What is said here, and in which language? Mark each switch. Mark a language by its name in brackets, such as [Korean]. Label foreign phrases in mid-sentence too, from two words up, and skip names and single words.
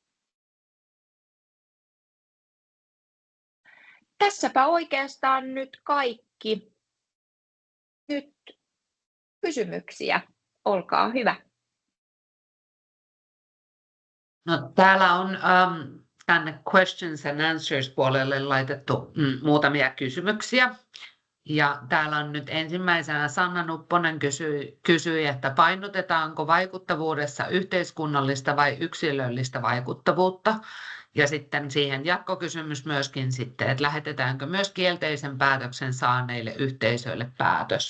[Finnish] Tässäpä oikeastaan nyt kaikki. Nyt kysymyksiä, olkaa hyvä. No, täällä on tänne [English] questions and answers [Finnish] puolelle laitettu muutamia kysymyksiä. Ja täällä on nyt ensimmäisenä Sanna Nupponen kysyi, että painotetaanko vaikuttavuudessa yhteiskunnallista vai yksilöllistä vaikuttavuutta? Ja sitten siihen jatkokysymys myöskin sitten, että lähetetäänkö myös kielteisen päätöksen saaneille yhteisöille päätös?